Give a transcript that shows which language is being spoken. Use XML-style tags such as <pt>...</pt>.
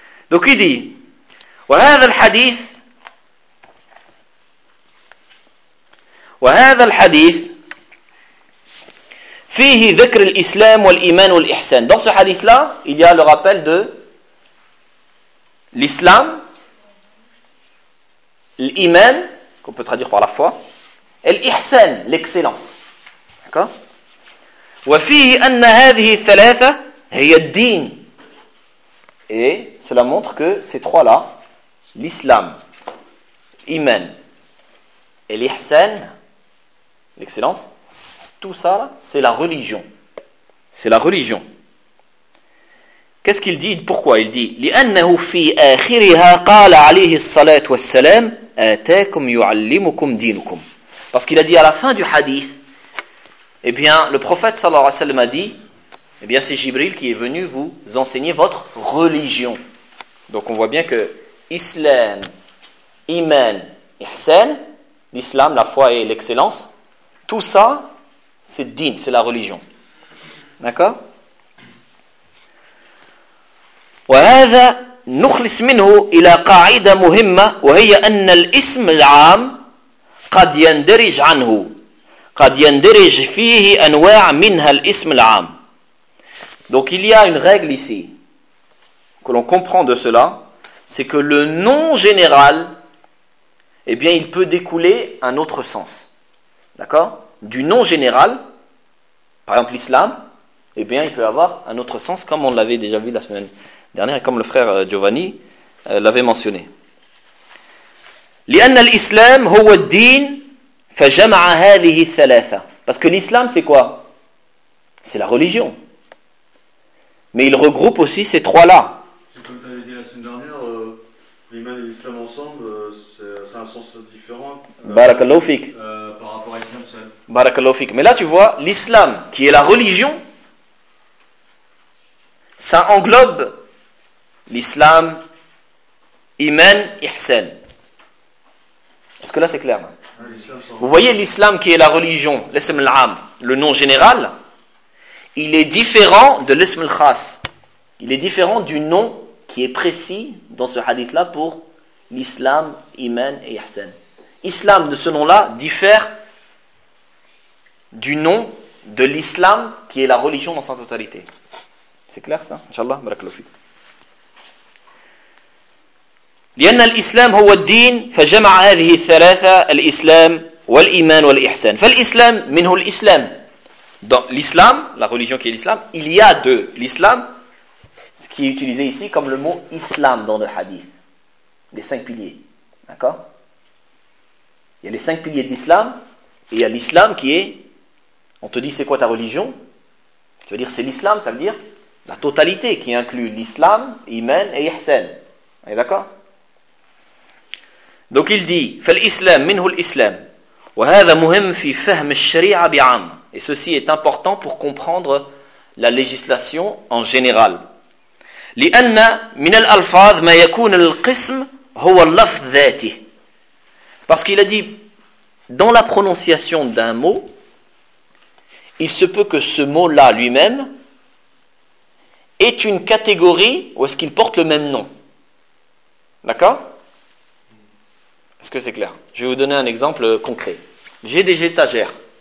<fr>Donc il dit</fr> <ar>wa hadha al-hadith فيه ذكر الإسلام والإيمان والإحسان.</ar> <fr>Dans ce hadith-là, il y a le rappel de l'islam, l'iman, qu'on peut traduire par la foi, et l'ihsan, l'excellence. D'accord ?</fr> <ar>وفيه أن هذه الثلاثة هي الدين.</ar> <fr>Et cela montre que ces trois-là, l'islam, l'iman et l'ihsan, l'excellence, tout ça, c'est la religion. C'est la religion. Qu'est-ce qu'il dit ? Pourquoi ?</fr> <ar>Il dit لِأَنَّهُ فِي آخِرِهَا قَالَ عَلَيْهِ الصَّلَاةُ وَالسَّلَامُ آتَاكُمْ يُعَلِّمُكُمْ دِينُكُمْ. Parce qu'il a dit à la fin du hadith,</ar> <fr>Eh bien, le prophète sallallahu alayhi wa sallam a dit, eh bien, c'est Jibril qui est venu vous enseigner votre religion. Donc, on voit bien que Islam, Iman, Ihsan, l'islam, la foi et l'excellence, tout ça, c'est din, c'est la religion. D'accord ?</fr> <ar>وهذا نخلص منه إلى قاعدة مهمة وهي أن الاسم العام قد يندرج عنه قد يندرج فيه أنواع منها الاسم العام.</ar> <fr>Donc il y a une règle ici que l'on comprend de cela, c'est que le nom général, eh bien, il peut découler un autre sens. D'accord ? Du nom général, par exemple l'islam, eh bien, il peut avoir un autre sens, comme on l'avait déjà vu la semaine dernière, comme le frère Giovanni l'avait mentionné.</fr> <ar>لأن الإسلام هو الدين فجمع هذه الثلاثة.</ar> <fr>Parce que l'islam, c'est quoi ? C'est la religion. Mais il regroupe aussi ces trois-là. C'est comme tu avais dit la semaine dernière, l'iman et l'islam ensemble, c'est un sens différent. Barakallahu fik. Par rapport à l'islam seul. Barakallahu fik. Mais là, tu vois, l'islam, qui est la religion, ça englobe l'islam, iman, ihsan. Est-ce que là c'est clair? Vous voyez l'islam qui est la religion, l'ism al-am, le nom général, il est différent de l'ism al-khas. Il est différent du nom qui est précis dans ce hadith-là pour l'islam, iman et ihsan. Islam de ce nom-là diffère du nom de l'islam qui est la religion dans sa totalité. C'est clair ça? Inch'Allah, barakallahu fik.</fr> <ar>لأن الإسلام هو الدين فجمع هذه الثلاثة الإسلام والإيمان والإحسان فالإسلام منه الإسلام.</ar> <fr>Donc l'islam, la religion qui est l'islam, il y a de l'islam, ce qui est utilisé ici comme le mot islam dans le hadith, les cinq piliers, d'accord? Il y a les cinq piliers de l'islam et il y a l'islam qui est, on te dit c'est quoi ta religion, tu vas dire c'est l'islam, ça veut dire la totalité qui inclut l'islam, l'iman et l'ihsan, on est d'accord? Donc il dit,</fr> <ar>فالإسلام منه الإسلام وهذا مهم في فهم الشريعة بعام.</ar> <fr>Et ceci est important pour comprendre la législation en général.</fr> <ar>لأن من الألفاظ ما يكون القسم هو اللفظ ذاته.</ar> <fr>Parce qu'il a dit, dans la prononciation d'un mot, il se peut que ce mot-là lui-même ait une catégorie où est-ce qu'il porte le même nom. D'accord ? Est-ce que c'est clair ? Je vais vous donner un exemple concret. J'ai des étagères.</fr>